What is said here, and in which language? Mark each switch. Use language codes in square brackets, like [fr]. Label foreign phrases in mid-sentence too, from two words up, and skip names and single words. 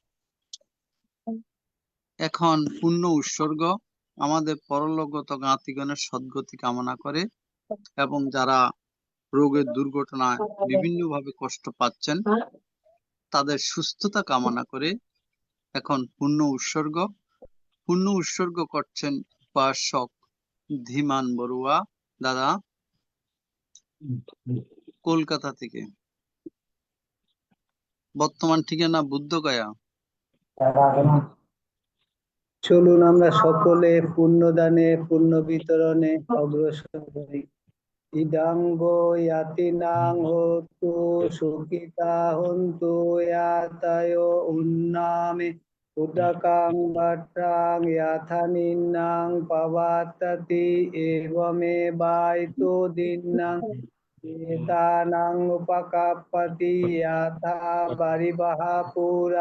[bn] এখন পূর্ণ উৎসর্গ আমাদের পরলোকগত জ্ঞাতিগণের সদ্গতি কামনা করে এবং যারা রোগের দুর্ঘটনায় বিভিন্নভাবে কষ্ট পাচ্ছেন তাদের সুস্থতা কামনা করে এখন পূর্ণ উৎসর্গ করছেন উপাসক ধীমান বড়ুয়া দাদা, কলকাতা থেকে। বর্তমান ঠিকানা বুদ্ধগয়া। চলুন আমরা সকলে পুণ্যদানে পুণ্য বিতরণে অগ্রসর হই। [pi] ইদাঙ্গ ইয়াতিনাং হোতু সুখিতা হন্তু ইয়াতায় উন্নামে উদকাং বাট্টাং ইয়াথানিন্নাং পাবাত্ততি এবমে বাইতো দিন্নাং এতানাং উপকাপ্পতি ইয়াথা বারিবাহা পুরা